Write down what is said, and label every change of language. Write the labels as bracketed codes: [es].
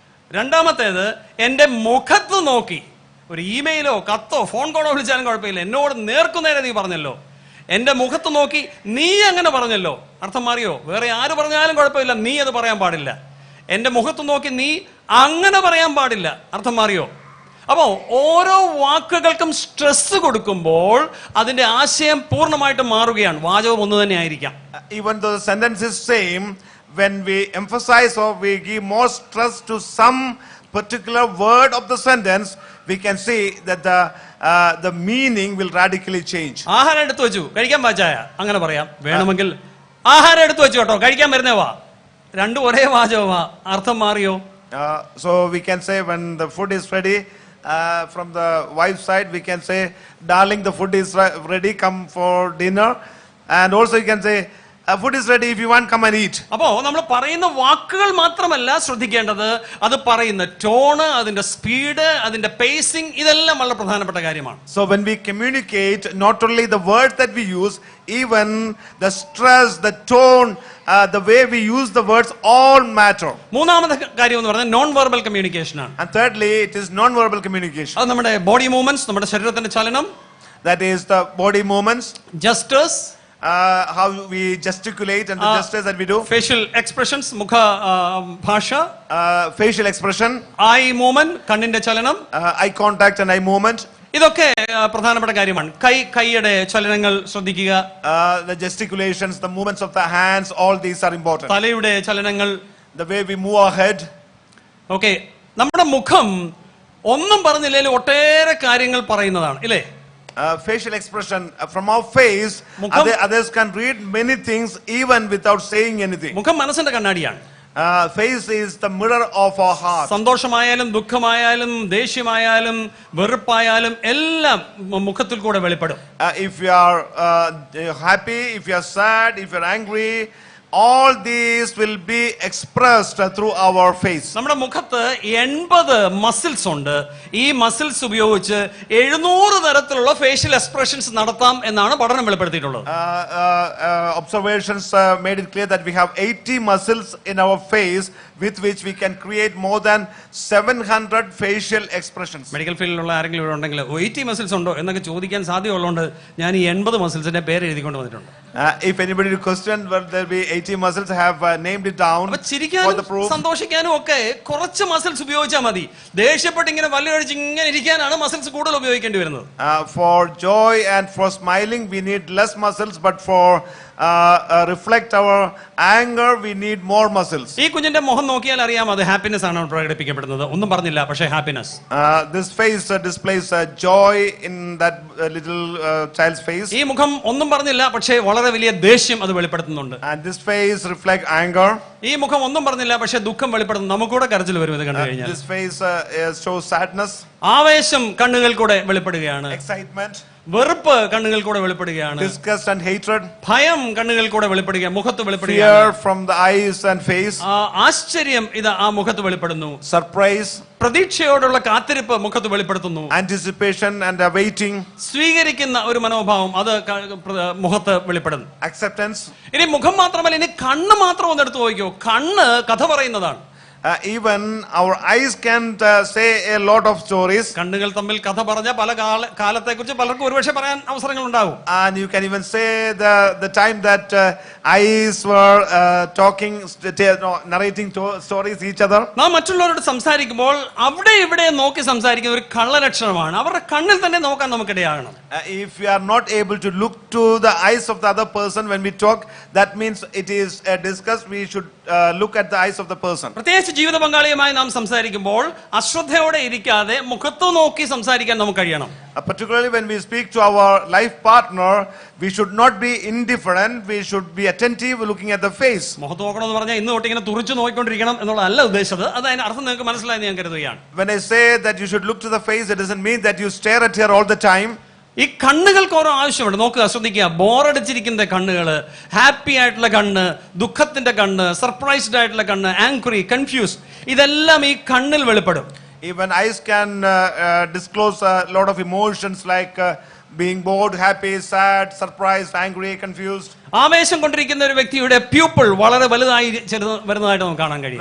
[ml] രണ്ടാമത്തേത്, എന്റെ മുഖത്ത് നോക്കി ഒരു ഇമെയിലോ കത്തോ ഫോൺ കോളോ വിളിച്ചാലും കുഴപ്പമില്ല, എന്നോട് നേർക്കുനേരെ നീ പറഞ്ഞല്ലോ, എന്റെ മുഖത്ത് നോക്കി നീ അങ്ങനെ പറഞ്ഞല്ലോ, അർത്ഥം മാറിയോ? വേറെ ആര് പറഞ്ഞാലും കുഴപ്പമില്ല, നീ അത് പറയാൻ പാടില്ല. എന്റെ മുഖത്ത് നോക്കി നീ അങ്ങനെ പറയാൻ പാടില്ല, അർത്ഥം മാറിയോ? അപ്പോ ഓരോ വാക്കുകൾക്കും സ്ട്രെസ് കൊടുക്കുമ്പോൾ അതിന്റെ ആശയം പൂർണ്ണമായിട്ട് മാറുകയാണ്. വാചകം ഒന്ന് തന്നെ ആയിരിക്കാം. [en] Even though the sentence is same, when we emphasize or we give more stress to some particular word of the sentence, we can see that the meaning will radically change. [ml] ആഹാരം എടുത്തു വെച്ചു, കഴിക്കാൻ പാച്ചായ, അങ്ങനെ പറയാം. വേണമെങ്കിൽ ആഹാരം എടുത്തു വെച്ചു കേട്ടോ, കഴിക്കാൻ വരുന്നവാ, രണ്ടും ഒരേ വാചകമാ, അർത്ഥം മാറിയോ? [en] So we can say when the food is ready, from the wife's side we can say, darling, the food is ready, come for dinner. And also you can say, Food is ready. If you want, come and eat. [ml] അപ്പോ നമ്മൾ പറയുന്ന വാക്കുകൾ മാത്രമല്ല ശ്രദ്ധിക്കേണ്ടത്, അത് പറയുന്ന tone, അതിന്റെ speed, അതിന്റെ പേസിംഗ്, ഇതെല്ലാം വളരെ പ്രധാനപ്പെട്ട കാര്യമാണ്. [en] So when we communicate, not only the words that we use, even the stress, the tone, the way we use the words, all matter. [ml] മൂന്നാമത്തെ കാര്യം എന്ന് പറഞ്ഞാൽ നോൺ വെർബൽ കമ്മ്യൂണിക്കേഷൻ ആണ്. [en] And thirdly, it is non-verbal communication. [ml] അത് നമ്മുടെ body movements, നമ്മുടെ ശരീരത്തിന്റെ ചലനം, [en] That is the body movements, gestures, how we gesticulate and the gestures that we do, [ml] facial expressions, മുഖ ഭാഷ, [en] facial expression, [ml] ഐ മൂവ്മെന്റ്, കണ്ണിന്റെ ചലനം, [en] eye contact and eye movement. [ml] ഇതൊക്കെ പ്രധാനപ്പെട്ട കാര്യമാണ്. കൈയുടെ ചലനങ്ങൾ ശ്രദ്ധിക്കുക, [en] The gesticulations, the movements of the hands, all these are important. [ml] തലയുടെ ചലനങ്ങൾ, [en] The way we move our head. Okay. [ml] നമ്മുടെ മുഖം ഒന്നും പറഞ്ഞില്ലെങ്കിൽ ഒട്ടേറെ കാര്യങ്ങൾ പറയുന്നതാണ്, ഇല്ലേ? [en] Facial expression from our face, others can read many things even without saying anything. [ml] മുഖം മനസ്സിന്റെ കണ്ണാടിയാണ്. [en] Face is the mirror of our heart. [ml] സന്തോഷമായാലും ദുഃഖമായാലും ദേഷ്യമായാലും വെറുപ്പായാലും എല്ലാം മുഖത്തിൽ കൂടെ വെളിപ്പെടും. [en] If you are happy, if you are sad, if you are angry, all these will be expressed through our face. [ml] നമ്മുടെ മുഖത്ത് 80 muscles ഉണ്ട്. ഈ muscles ഉപയോഗിച്ച് 700 തരത്തിലുള്ള ഫേഷ്യൽ എക്സ്പ്രഷൻസ് നടത്താം എന്നാണ് പഠനം വെളിപ്പെടുത്തിയിട്ടുള്ളത്. [en] Observations made it clear that we have 80 muscles in our face with which we can create more than 700 facial expressions. [ml] Medical ഫീൽഡിലുള്ള ആരെങ്കിലും ഇവിടെ ഉണ്ടെങ്കിൽ 80 മസിൽസ് ഉണ്ടോ എന്നൊക്കെ ചോദിക്കാൻ സാധ്യതയുള്ളതുകൊണ്ട് ഞാൻ ഈ 80 മസിൽസിന്റെ പേര് എഴുതിക്കൊണ്ട് വന്നിട്ടുണ്ട്. [en] If anybody question whether there be 80 muscles, I have named it down for the proof. [ml] സന്തോഷിക്കാനും ഒക്കെ കുറച്ച് മസിൽസ് ഉപയോഗിച്ചാൽ മതി. ദേഷ്യപ്പെട്ട് ഇങ്ങനെ വല്ലൊഴിച്ച് ഇങ്ങനെ ഇരിക്കാനാണ് മസിൽസ് കൂടുതൽ ഉപയോഗിക്കേണ്ടി വരുന്നത്. [en] For joy and for smiling we need less muscles, but for reflect our anger we need more muscles. [ml] ഈ കുഞ്ഞിന്റെ മുഖം നോക്കിയാൽ അറിയാം അത് ഹാപ്പിനെസ് ആണ് പ്രകടിപ്പിക്കപ്പെടുന്നത്. ഒന്നും പറഞ്ഞില്ല, പക്ഷേ happiness. [en] This face displays joy in that little child's face. [ml] ഈ മുഖം ഒന്നും പറഞ്ഞില്ല, പക്ഷേ വളരെ വലിയ ദേഷ്യം അത് വെളിപ്പെടുത്തുന്നുണ്ട്. [en] And this face reflect anger. [ml] ഈ മുഖം ഒന്നും പറഞ്ഞില്ല, പക്ഷേ ദുഃഖം വെളിപ്പെടുത്തുന്നു. നമുക്കൂടെ കരച്ചിൽ വരും ഇത് കണ്ടു കഴിഞ്ഞാൽ. [en] This face shows sadness. [ml] ആവേശം കണ്ണുകൾ കൂടെ വെളിപ്പെടുകയാണ്. [en] Excitement. [ml] വെറുപ്പ് കണ്ണുകൾ കൂടെ വെളിപ്പെടുകയാണ്. [en] Disgust and hatred. [ml] ഭയം കണ്ണുകൾ കൂടെ വെളിപ്പെടുക, മുഖത്ത് വെളിപ്പെടുക. [en] Fear from the eyes and face. [ml] ആശ്ചര്യം ഇത് ആ മുഖത്ത് വെളിപ്പെടുന്നു. [en] Surprise. [ml] പ്രതീക്ഷയോടുള്ള കാത്തിരിപ്പ് മുഖത്ത് വെളിപ്പെടുത്തുന്നു. [en] Anticipation and awaiting. [ml] സ്വീകരിക്കുന്ന ഒരു മനോഭാവം അത് മുഖത്ത് വെളിപ്പെടുന്നു. [en] Acceptance. [ml] ഇനി മുഖം മാത്രമല്ല, ഇനി കണ്ണ് മാത്രം ഒന്ന് എടുത്തു നോക്കിയോ. കണ്ണ് കഥ പറയുന്നതാണ്. [en] Even our eyes can't say a lot of stories. [ml] കണ്ണുകൾ തമ്മിൽ കഥ പറഞ്ഞ പല കാലത്തെക്കുറിച്ച് പലർക്കും ഒരുപക്ഷെ പറയാൻ അവസരങ്ങൾ ഉണ്ടാകും. [en] And you can even say the time that eyes were talking, narrating stories each other. [ml] നാം മറ്റുള്ളവരോട് സംസാരിക്കുമ്പോൾ അവിടെ ഇവിടെ നോക്കി സംസാരിക്കുന്ന ഒരു കള്ളലക്ഷണമാണ്. അവരുടെ കണ്ണിൽ തന്നെ നോക്കാൻ നമുക്കിടയാകണം. [en] If we are not able to look to the eyes of the other person when we talk, that means it is a disgust. We should look at the eyes of the person. [ml] പ്രത്യേകിച്ച് ജീവിത പങ്കാളിയുമായി നാം സംസാരിക്കുമ്പോൾ അശ്രദ്ധയോടെ ഇരിക്കാതെ മുഖത്ത് നോക്കി സംസാരിക്കാൻ നമുക്ക് കഴിയണം. [en] Particularly when we speak to our life partner, we should not be indifferent. We should be attentive, looking at the face. [ml] മുഖത്ത് നോക്കണം എന്ന് പറഞ്ഞാൽ ഇന്ന് തൊട്ട് ഇങ്ങനെ തുറിച്ചു നോക്കിക്കൊണ്ടിരിക്കണം എന്നുള്ളതല്ല ഉദ്ദേശിച്ചത്. അത് അതിന്റെ അർത്ഥം നിങ്ങൾക്ക് മനസ്സിലായെന്ന് ഞാൻ കരുതുകയാണ്. [en] When I say that you should look to the face, it doesn't mean that you stare at her all the time. [ml] ഈ കണ്ണുകൾക്ക് ഓരോ ആവശ്യമുണ്ട്. നോക്കുക, ശ്രദ്ധിക്കുക. ബോറടിച്ചിരിക്കുന്ന കണ്ണുകൾ, ഹാപ്പി ആയിട്ടുള്ള കണ്ണ്, ദുഃഖത്തിന്റെ കണ്ണ്, സർപ്രൈസ്ഡ് ആയിട്ടുള്ള കണ്ണ്, ആങ്ക്രി, കൺഫ്യൂസ്ഡ്, ഇതെല്ലാം ഈ കണ്ണിൽ വെളിപ്പെടും. [en] Even eyes can disclose a lot of emotions like being bored, happy, sad, surprised, angry, confused. [ml] ആവേശം കൊണ്ടിരിക്കുന്ന ഒരു വ്യക്തിയുടെ പ്യൂപ്പിൾ വളരെ വലുതായി വരുന്നതായിട്ട് നമുക്ക് കാണാൻ കഴിയും.